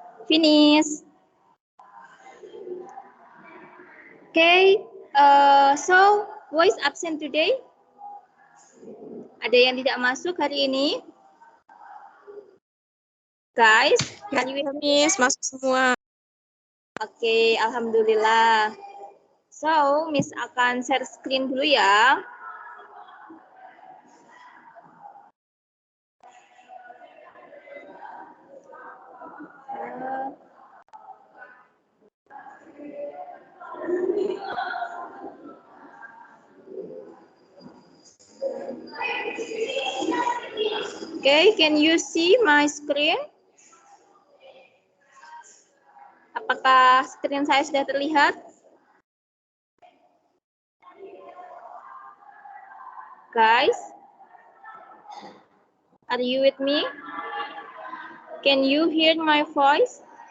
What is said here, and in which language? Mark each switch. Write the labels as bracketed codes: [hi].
[en] Finish. Okay, so who is absent today? [id] Ada yang tidak masuk hari ini? [en] Guys, [id] Ya, Miss, masuk semua. Oke, alhamdulillah. [en] So, [id] Miss akan share screen dulu ya. [en] Okay, can you see my screen? [id] Apakah screen saya sudah terlihat? [en] Guys, are you with me? Can you hear my voice?